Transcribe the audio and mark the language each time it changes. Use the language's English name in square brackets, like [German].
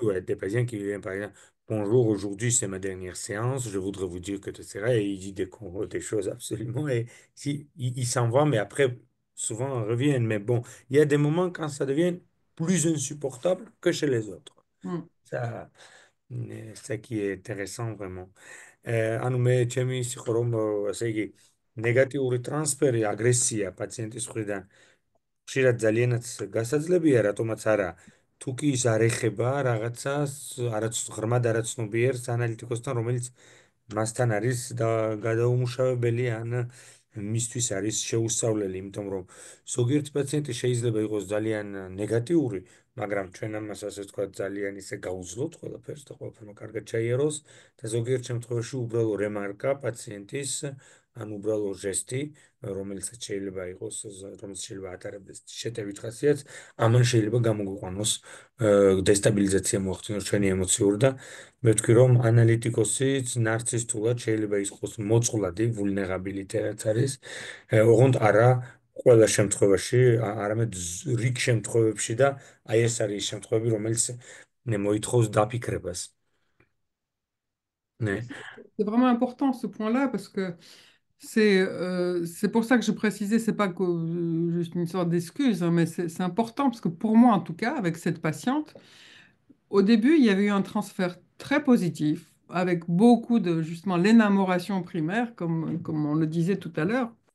[French] ouais, des patients qui viennent par exemple, bonjour, aujourd'hui c'est ma dernière séance, je voudrais vous dire que tu seras, et il dit des choses absolument, et si, il s'en va, mais après, souvent, ils reviennent. Mais bon, il y a des moments quand ça devient plus insupportable que chez les autres. Mm. Ça, c'est ça qui est intéressant vraiment. [Georgian] ანუ მე ჩემი ის იყო რომ ასე იგი ნეგატიური ტრანსფერი აგრესია პაციენტის მხრიდან ხშირად ძალიანაც გასაძლებია, რატომაც არა. თუ კი ის არ ეხება რაღაცას, ღრმად არაცნობიერს ანალიტიკოსთან, რომელიც მასთან არის და გადაუმუშავებელი ან მისთვის არის შეუსწავლელი, იმიტომ რომ ზოგიერთი პაციენტი შეიძლება იყოს ძალიან ნეგატიური, მაგრამ ჩვენ ამას ასე ვთქვათ ძალიან ისე გაუძლოთ ყველაფერს და ყველაფერმა კარგად ჩაიაროს და ზოგიერთ შემთხვევაში უბრალო რემარკა პაციენტის ან უბრალო ჟესტი, რომელსაც შეიძლება იყოს, რომელიც შეიძლება ატარებდეს შეტევით ხასიათს, ამან შეიძლება გამოგვიყვანოს დესტაბილიზაცია მოახდინოს ჩვენი ემოციური და მე ვთქვი რომ ანალიტიკოსიც ნარცისტულად შეიძლება იყოს მოწყვლადი, ვულნერაბილიტეტი რაც არის, ოღონდ არა ყველა შემთხვევაში, არამედ რიგ შემთხვევებში და აი ეს არის ის შემთხვევები, რომელიც მოითხოვს დაფიქრებას. Ναι. [French] C'est vraiment important ce point-là parce que c'est pour ça que je précisais, c'est pas que, juste une sorte d'excuse, hein, mais c'est important parce que pour moi, en tout cas, avec cette patiente, au début, il y avait eu un transfert très positif avec beaucoup de, justement, l'énamoration primaire, comme on le disait tout à l'heure.